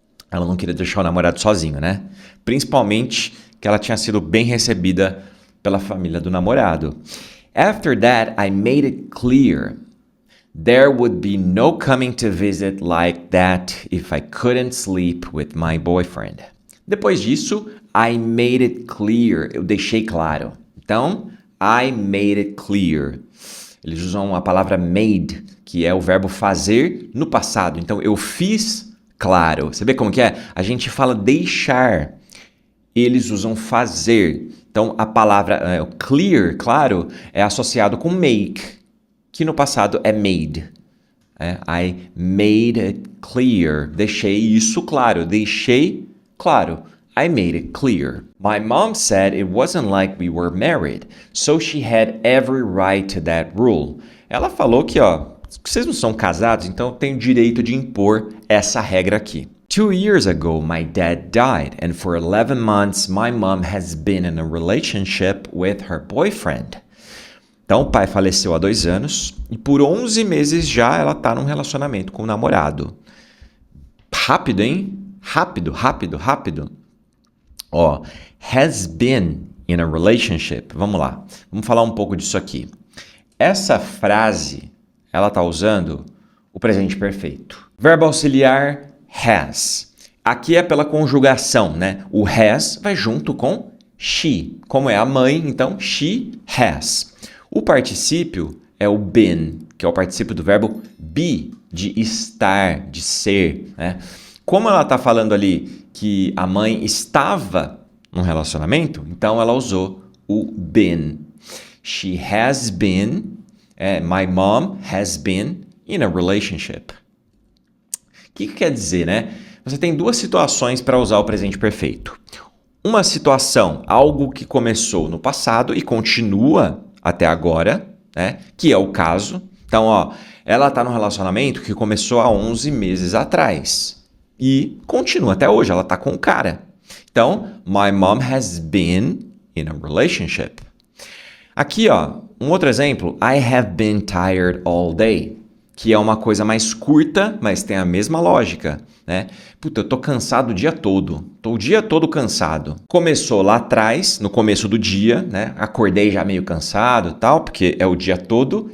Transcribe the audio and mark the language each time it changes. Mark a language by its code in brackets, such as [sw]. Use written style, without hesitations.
[pt] Ela não queria deixar o namorado sozinho, né? Principalmente que ela tinha sido bem recebida pela família do namorado. [en] After that, I made it clear there would be no coming to visit like that if I couldn't sleep with my boyfriend. [pt] Depois disso, [en] I made it clear. [pt] Eu deixei claro. Então, [en] I made it clear. [pt] Eles usam a palavra made, que é o verbo fazer no passado. Então, eu fiz claro. Você vê como que é? A gente fala deixar. Eles usam fazer. Então, a palavra clear, claro, é associado com make, que no passado é made. [en] I made it clear. [pt] Deixei isso claro. Deixei claro. [en] I made it clear. My mom said it wasn't like we were married, so she had every right to that rule. [pt] Ela falou que, vocês não são casados, então tem o direito de impor essa regra aqui. [en] 2 years ago, my dad died, and for 11 months, my mom has been in a relationship with her boyfriend. [pt] Então, o pai faleceu há 2 anos e por 11 meses já ela tá num relacionamento com o namorado. Rápido, hein? Rápido, rápido, rápido. Ó, [en] has been in a relationship. [pt] Vamos lá. Vamos falar um pouco disso aqui. Essa frase, ela tá usando o presente perfeito. Verbo auxiliar has. Aqui é pela conjugação, né? O has vai junto com she. Como é a mãe, então she has. O particípio é o been, que é o particípio do verbo be, de estar, de ser, né? Como ela está falando ali que a mãe estava num relacionamento, então ela usou o been. [en] She has been, my mom has been in a relationship. [pt] O que quer dizer, né? Você tem 2 situações para usar o presente perfeito. Uma situação, algo que começou no passado e continua até agora, né? Que é o caso. Então, ó, ela está num relacionamento que começou há 11 meses atrás e continua até hoje, ela está com o cara. Então, [en] my mom has been in a relationship. [pt] Aqui, ó, um outro exemplo, [en] I have been tired all day, [pt] que é uma coisa mais curta, mas tem a mesma lógica, né? Puta, eu tô cansado o dia todo. Tô o dia todo cansado. Começou lá atrás, no começo do dia, né? Acordei já meio cansado e tal, porque é o dia todo.